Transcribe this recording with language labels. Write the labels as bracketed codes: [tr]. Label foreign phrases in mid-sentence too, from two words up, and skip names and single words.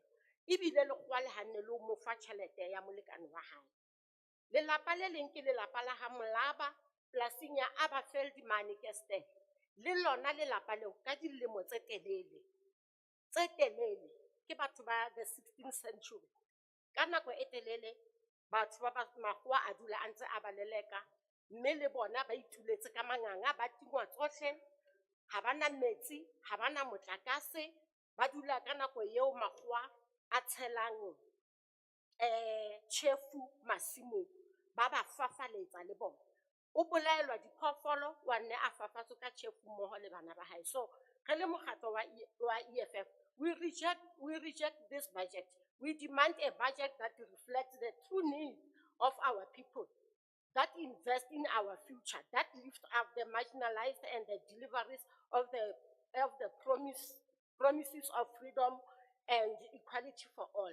[st] Ebile lekgowa le hanne le mo fa tjhelete ya molekane wa hae. Lelapa le leng ke lelapa la ha Molaba polasing ya Aberfeld mane Kestell. Le lona lelapa leo ka dilemo tse telele ke batho ba [en] the 16th century. [st] Ka nako e telele batho ba makgowa a dula a ntse a ba leleka, mme le bona ba ituletse ka manganga, ba tingwa tsohle, ha bana metsi, ha bana motlakase, ba dula ka nako eo makgowa a tshelang tjhefu masimong, ba ba fafaletsa le bona. O bolaelwa diphoofolo wa nne a fafatswe ka tjhefu mmoho le bana ba hae. So re le mokgatlo wa EFF, [en] we reject this budget. We demand a budget that reflects the true needs of our people, that invest in our future, that lift up the marginalized and the deliveries of the promises of freedom and equality for all.